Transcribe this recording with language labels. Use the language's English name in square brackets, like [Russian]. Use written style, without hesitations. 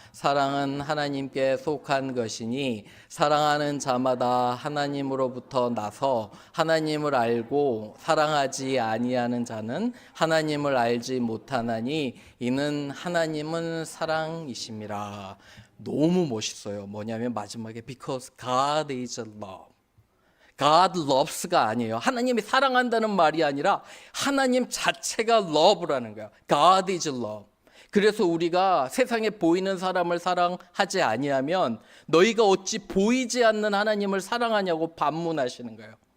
[Korean] 사랑은 하나님께 속한 것이니 사랑하는 자마다 하나님으로부터 나서 하나님을 알고 사랑하지 아니하는 자는 하나님을 알지 못하나니 이는 하나님은 사랑이심이라. 너무 멋있어요. 뭐냐면 마지막에 [English] because God is love. God loves [Korean] 가 아니에요. 하나님이 사랑한다는 말이 아니라 하나님 자체가 love라는 거예요. [English] God is love. [Korean] 그래서 우리가 세상에 보이는 사람을 사랑하지 아니하면 너희가 어찌 보이지 않는 하나님을 사랑하냐고 반문하시는 거예요.